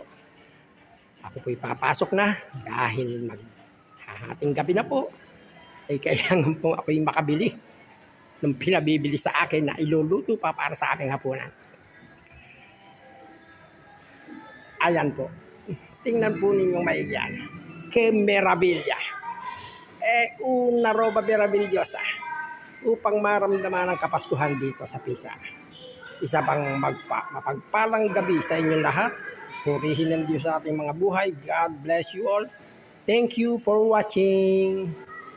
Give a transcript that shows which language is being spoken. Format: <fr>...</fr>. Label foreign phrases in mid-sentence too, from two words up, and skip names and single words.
<tl>Ako po'y papasok na dahil maghahating gabi na po. Ay kailangan po ako'y makabili ng pinabibili sa akin na iluluto pa para sa aking hapunan. Ayan po. Tingnan po ninyong maiyan.</tl> <it>Que meraviglia. Una roba meravigliosa.</it> <tl>Upang maramdaman ang Kapaskuhan dito sa Pisa. Isa pang mapagpalang gabi sa inyong lahat. Purihin ng Diyos sa ating mga buhay.</tl> <en>God bless you all. Thank you for watching.</en>